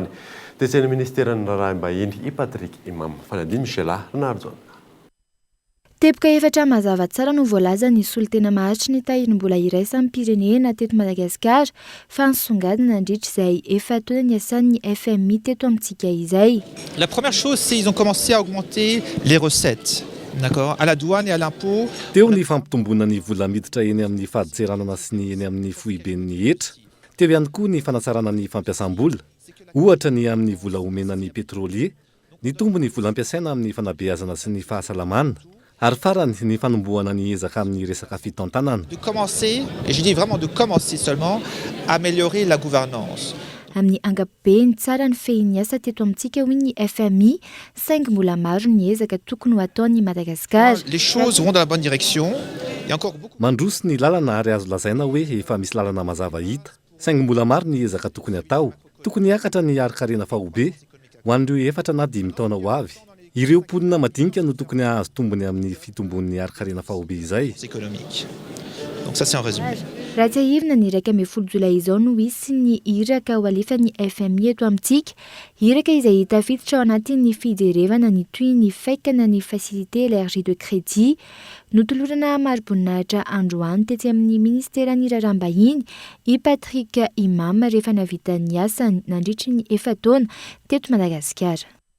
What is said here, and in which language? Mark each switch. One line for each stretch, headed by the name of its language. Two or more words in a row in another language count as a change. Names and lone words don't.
Malagasy: Tetsen'ny ministeran'ny raharaha-mbahiny i Patrick Imam. Fanadiny Michela Renardzon. Teboka efatra mazava tsara no voalaza ny solitena maharitry ny tahiry mbola iraisan'ny pirenena teto Madagasikara fa nisongadina nandritra izay efa-taona ny asan'ny FMI teto amintsika izay.
French: La première chose, c'est qu'ils ont commencé à augmenter les recettes. D'accord, à la douane et à l'impôt.
Malagasy: Teo ny fampitombona ny vola miditra eny amin'ny faditseranana sy ny eny amin'ny foiben'ny hetra. Teo ihany koa ny fanatsarana ny fampiasam-bola. Ohatra ny amin'ny vola omena ny pétrolier, ny tombo ny vola ampiasaina amin'ny fanabeazana sy ny fahasalamana. Ary farany ny fanombohana ny ezaka amin'ny resaka fitantanana.
French: De commencer, et je dis vraiment de commencer seulement, à améliorer la gouvernance.
Malagasy: Amin'ny angapobeny tsara ny fehin'ny asa teto amintsika hoy ny FMI, saingy mbola maro ny ezaka tokony ho ataon'ny Madagasikara.
French: Les choses vont dans la bonne direction. Il y a encore beaucoup.
Malagasy: Mandroso ny lalana ary azo lazaina hoe efa misy lalana mazava hita, saingy mbola maro ny ezaka tokony atao. Tokony hiakatra ny ari-karena fahobe ho an'ireo 4 na 5 taona ho avy. Ireo mponina madinika no tokony azo tombony amin'ny fitombon'ny ari-karena fahobe izay.
French: Économique. Donc ça c'est un résumé.
Malagasy: Raha tsy ahivina ny 1 Jolay izao no hisy ny iraka ho alefan'ny FMI eto amintsika, iraka izay tafiditra ao anatin'ny fijerevana ny toy ny faikana ny
French: facilité élargie de crédit
Malagasy: notolorana maro-boninahitra androany tetsy amin'ny ministeran'ny raharaha-mbahiny i Patrick Imam rehefa navita ny asa nandritry ny efa-taona teto Madagasikara.